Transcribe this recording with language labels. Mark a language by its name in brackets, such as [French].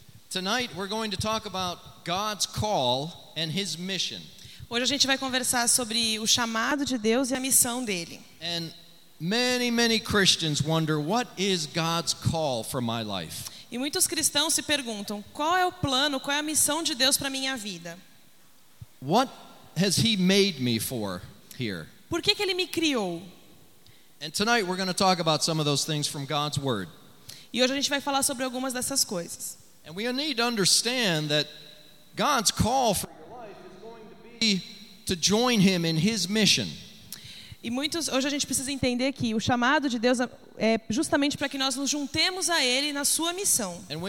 [English] Tonight we're going to talk about God's call and his mission. [Portuguese] Hoje a gente vai conversar sobre o chamado de Deus e a missão dele. [English] Many Christians wonder what is God's call for my life. [Portuguese] E muitos cristãos se perguntam qual é o plano, qual é a missão de Deus para minha vida. [English] What has He made me for here? [Portuguese] Por que Ele me criou? [English] And tonight we're going to talk about some of those things from God's Word. [Portuguese] E hoje a gente vai falar sobre algumas dessas coisas. [English] And we need to understand that God's call for your life is going to be to join Him in His mission. [Portuguese] E muitos, hoje a gente precisa entender que o chamado de Deus é justamente para que nós nos juntemos a Ele na sua missão.